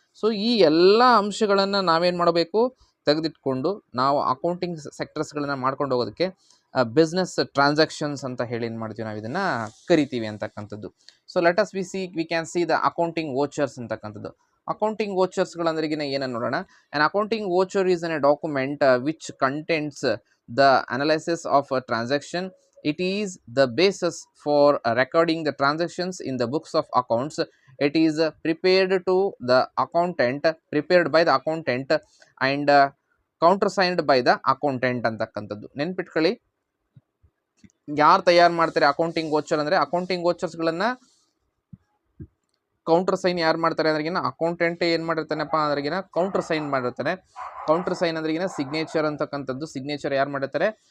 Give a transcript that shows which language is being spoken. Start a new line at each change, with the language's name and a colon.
Kannada: So ಈ ಎಲ್ಲ ಅಂಶಗಳನ್ನು ನಾವೇನು ಮಾಡಬೇಕು, ತೆಗೆದಿಟ್ಕೊಂಡು ನಾವು ಅಕೌಂಟಿಂಗ್ ಸೆಕ್ಟರ್ಸ್ಗಳನ್ನ ಮಾಡ್ಕೊಂಡು ಹೋಗೋದಕ್ಕೆ ಬಿಸ್ನೆಸ್ ಟ್ರಾನ್ಸಾಕ್ಷನ್ಸ್ ಅಂತ ಹೇಳಿ ಏನು ಮಾಡ್ತೀವಿ, ನಾವು ಇದನ್ನು ಕರಿತೀವಿ ಅಂತಕ್ಕಂಥದ್ದು.
English: So we can see the accounting vouchers ಅಂತಕ್ಕಂಥದ್ದು.
Kannada: ಅಕೌಂಟಿಂಗ್ ವೋಚರ್ಸ್ಗಳಂದ್ರಿಗಿನ ಏನನ್ನು ನೋಡೋಣ.
English: An accounting voucher is an a document which contents the analysis of a transaction. It is the basis for recording the transactions in the books of accounts. It is prepared by the accountant and countersigned by the accountant ಅಂತಕ್ಕಂಥದ್ದು.
Kannada: ನೆನ್ಪಿಟ್ಕೊಳ್ಳಿ, ಯಾರು ತಯಾರು ಮಾಡ್ತಾರೆ accounting voucher ಅಂದರೆ, accounting ವೋಚರ್ಸ್ಗಳನ್ನು counter sign ಯಾರು ಮಾಡ್ತಾರೆ ಅಂದ್ರಿಗಿನ accountant ಏನು ಮಾಡಿರ್ತಾನಪ್ಪ ಅಂದ್ರಿಗಿನ counter sign ಮಾಡಿರ್ತಾನೆ. ಕೌಂಟರ್ ಸೈನ್ ಅಂದ್ರಿಗಿನ ಸಿಗ್ನೇಚರ್ ಅಂತಕ್ಕಂಥದ್ದು. ಸಿಗ್ನೇಚರ್ ಯಾರು ಮಾಡಿರ್ತಾರೆ?